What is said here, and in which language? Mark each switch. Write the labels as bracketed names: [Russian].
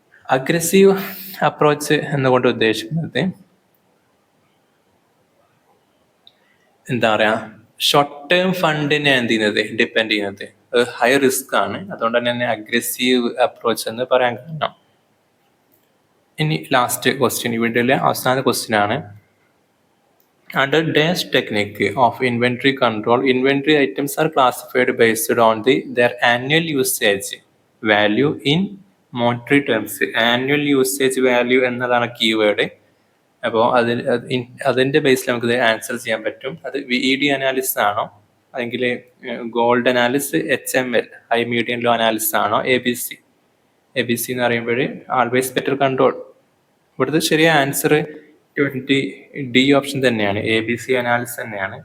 [Malayalam] Aggressive approach എന്നുകൊണ്ട് ഉദ്ദേശിക്കുന്നത് എന്താ പറയാ, ഷോർട്ട് ടേം ഫണ്ടിനെ എന്ത് ചെയ്യുന്നത്, ഡിപ്പെൻഡ് ചെയ്യുന്നത്, ഹൈ റിസ്ക് ആണ്. അതുകൊണ്ട് തന്നെ അഗ്രസീവ് അപ്രോച്ച് എന്ന് പറയാൻ കാരണം. ഇനി ലാസ്റ്റ് ക്വസ്റ്റ്യൻ, ഈ വീഡിയോയിലെ അവസാന ക്വസ്റ്റ്യൻ ആണ്. [English] Under dash technique of inventory control, inventory items are classified based on their annual usage value in monetary terms. [Malayalam] Annual usage value എന്നതാണ് കീവേഡ്. അപ്പോൾ അതിൻ്റെ ബേസിൽ നമുക്കിത് ആൻസർ ചെയ്യാൻ പറ്റും. അത് VED അനാലിസിസ് ആണോ, അല്ലെങ്കിൽ gold analysis, HML high medium low analysis ആണോ, ABC എന്ന് പറയുമ്പോൾ ആൾവേസ് ബെറ്റർ കൺട്രോൾ. ഇവിടുത്തെ ശരിയായ ആൻസർ 20D ഓപ്ഷൻ തന്നെയാണ്, ABC അനാലിസിസ് തന്നെയാണ്.